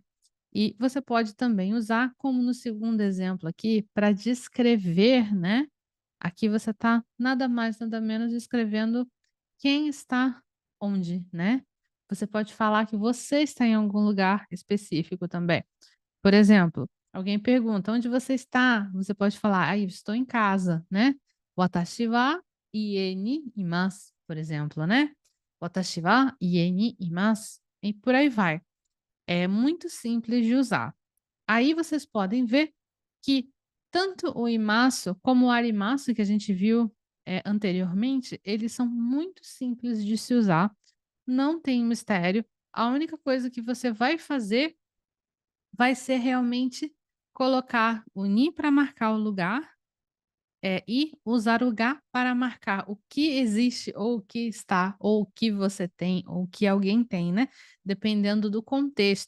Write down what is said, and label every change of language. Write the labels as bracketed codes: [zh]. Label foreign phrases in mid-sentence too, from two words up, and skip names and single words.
[pt] E você pode também usar, como no segundo exemplo aqui, para descrever, né, aqui você está nada mais, nada menos descrevendo quem está onde, né. Você pode falar que você está em algum lugar específico também. Por exemplo, alguém pergunta: "Onde você está?" Você pode falar: "Ah, eu estou em casa", né. [ja] "私は家にいます", [pt] por exemplo, né. [ja] "私は家にいます", [pt] e por aí vai. É muito simples de usar. Aí vocês podem ver que tanto o imasu como o arimasu que a gente viu, anteriormente, eles são muito simples de se usar, não tem mistério. A única coisa que você vai fazer vai ser realmente colocar o ni para marcar o lugar, e usar o ga para marcar o que existe, ou o que está, ou o que você tem, ou o que alguém tem, né, dependendo do contexto.